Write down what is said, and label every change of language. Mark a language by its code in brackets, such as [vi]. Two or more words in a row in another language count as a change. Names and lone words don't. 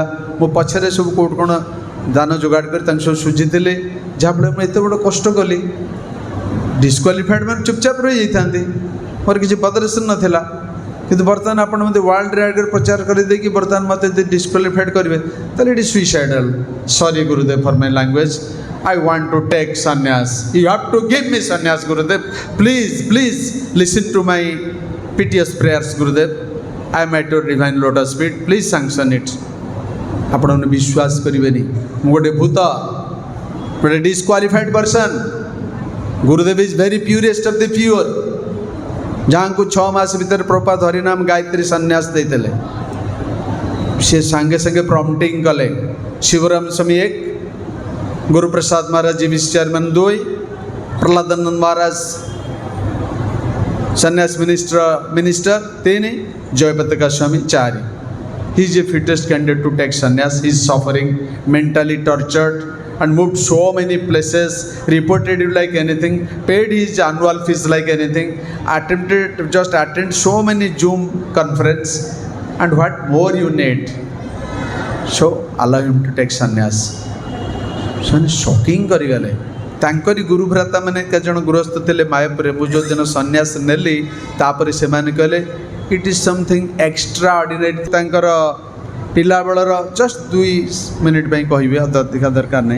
[or] ମୁଁ ପଛରେ ସବୁ କେଉଁଠି କ'ଣ ଦାନ ଯୋଗାଡ଼ କରି ତାଙ୍କୁ ସବୁ ସୁଝିଥିଲି. ଯାହାଫଳରେ ମୁଁ ଏତେ ବଡ଼ କଷ୍ଟ କଲି. ଡିସ୍କ୍ୱାଲିଫାଏଡ଼୍ ମାନେ ଚୁପଚାପ ରହିଯାଇଥାନ୍ତି, ମୋର କିଛି ପଦରେସନ୍ ନଥିଲା. କିନ୍ତୁ ବର୍ତ୍ତମାନ ଆପଣ ମୋତେ ୱାର୍ଲଡରେ ଆଗରେ ପ୍ରଚାର କରିଦେଇକି ବର୍ତ୍ତମାନ ମୋତେ ଯଦି ଡିସ୍କ୍ୱାଲିଫାଏଡ଼୍ କରିବେ ତାହେଲେ [en] it is suicidal. sorry Gurudev for my language. I want to take sannyas. You have to give me sannyas, Gurudev. Please, please listen to my piteous prayers, Gurudev. I am at your divine lotus feet. Please sanction it. [or] ଆପଣମାନେ ବିଶ୍ୱାସ କରିବେନି, ମୁଁ ଗୋଟେ ଭୂତ, ଗୋଟେ [en] disqualified person. Gurudev is very purest of the pure. [or] ଯାହାଙ୍କୁ 6 ମାସ ଭିତରେ ପ୍ରପାତ ହରିନାମ ଗାୟତ୍ରୀ ସନ୍ନ୍ୟାସ ଦେଇଥିଲେ. ସେ ସାଙ୍ଗେ ସାଙ୍ଗେ ପ୍ରମ୍ପଟିଂ କଲେ. ଶିବରାମ ସ୍ୱାମୀ 1, [hi] गुरुप्रसाद महाराज जी [en] vice chairman [hi] 2, प्रहलादानंद महाराज सन्यास मिनिस्टर 3, जयपताका स्वामी 4. [en] He is a fittest candidate to take sannyas. He is suffering, mentally tortured and moved so many places, reported it like anything, paid his annual fees like anything, attempted to just attend so many Zoom conference, and what more you need? So allow him to take sannyas. [or] ସେମାନେ ସକିଂ କରିଗଲେ. ତାଙ୍କରି ଗୁରୁଭ୍ରାତା ମାନେ କେତେଜଣ ଗୃହସ୍ଥ ଥିଲେ ମାୟାପୁରରେ. ମୁଁ ଯେଉଁଦିନ ସନ୍ନ୍ୟାସ ନେଲି ତାପରେ ସେମାନେ କହିଲେ [en] it is something extraordinary. [or] ତାଙ୍କର ପିଲାବେଳର [en] just 2 minute [or] ପାଇଁ କହିବି, ଅଧିକା ଦରକାର ନାହିଁ.